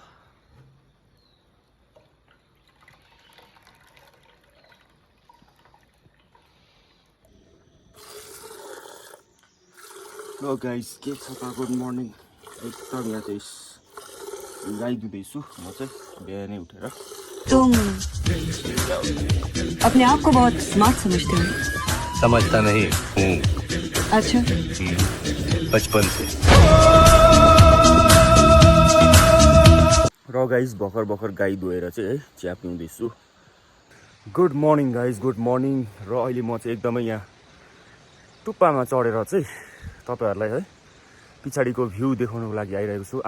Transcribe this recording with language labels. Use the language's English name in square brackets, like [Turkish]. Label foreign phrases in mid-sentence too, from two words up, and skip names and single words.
[Nepali] ल गाइस के छ त, [English] good morning. [Nepali] एकदम यहाँ चाहिँ गाई दुधैछु म चाहिँ बिहानै उठेर। [Hindi] तुम अपने आप को बहुत स्मार्ट समझते हो? समझता नहीं हूँ। अच्छा, बचपन से। [Nepali] र गाइस भर्खर गाई धोएर चाहिँ है चिया पिउँदैछु। [English] good morning guys, good morning. [Nepali] र अहिले म चाहिँ एकदमै यहाँ टुप्पामा चढेर चाहिँ तपाईँहरूलाई है पछाडिको भ्यू देखाउनको लागि आइरहेको छु।